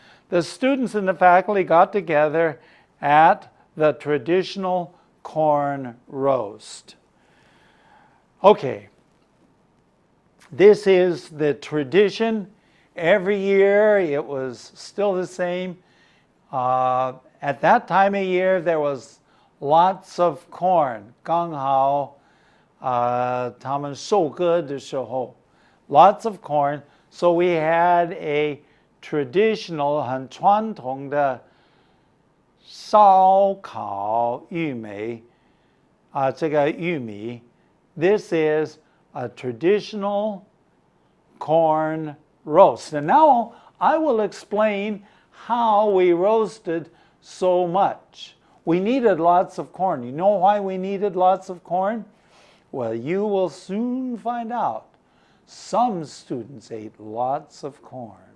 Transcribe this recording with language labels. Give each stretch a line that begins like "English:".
English: The students and the faculty got together at the traditional corn roast. Okay, this is the tradition. Every year it was still the same. At that time of year there was lots of corn.
Chinese: 刚好他们收割的时候,
English: lots of corn. So we had a traditional
Chinese: 很传统的烧烤玉米, 这个玉米.
English: This is a traditional corn roast. And now I will explain how we roasted so much. We needed lots of corn. You know why we needed lots of corn? Well, you will soon find out. Some students ate lots of corn.